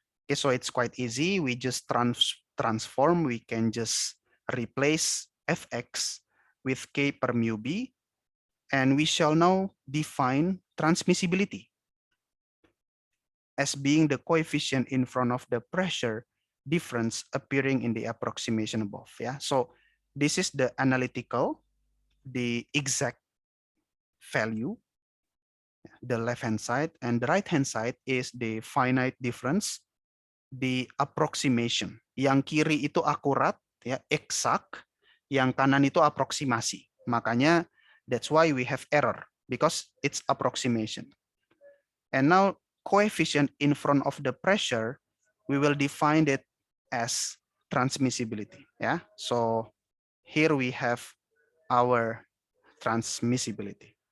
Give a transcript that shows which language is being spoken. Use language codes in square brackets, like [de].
[en] Okay, so it's quite easy. We just transform. We can just replace fx with k per mu b, and we shall now define transmissibility as being the coefficient in front of the pressure difference appearing in the approximation above. So this is the analytical, the exact value, the left hand side, and the right hand side is the finite difference, the approximation. [id] Yang kiri itu akurat, eksak, yang kanan itu aproksimasi. [en] Makanya that's why we have error, because it's approximation. And now coefficient in front of the pressure, we will define it as transmissibility. So here we have our transmissibility.